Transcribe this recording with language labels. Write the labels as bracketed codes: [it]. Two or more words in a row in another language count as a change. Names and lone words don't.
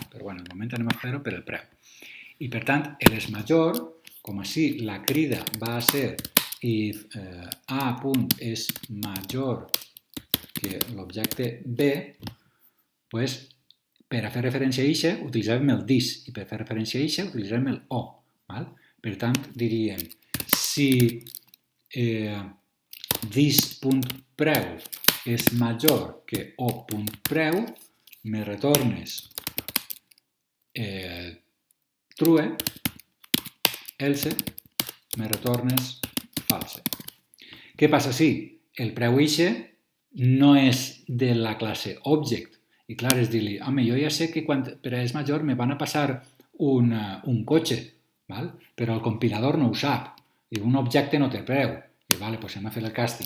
[ca] Però bueno, de moment anem a fer-ho per el preu. I per tant, el és major, com així la crida va ser if A punt és major que l'objecte B, pues per a fer referència a ixe utilitzàvem el this i per fer referència a ixe utilitzàvem el o. Val? Per tant, diríem si this.preu és major que o.preu, me retornes true, else, me retornes false. Què passa si el preu ixe no és de la classe object? I clar, és dir-li, home, jo ja sé que quan per a és major me van a passar un cotxe, val? Però el compilador no ho sap. Diu, un objecte no té preu. I vale, doncs hem a fer el casting.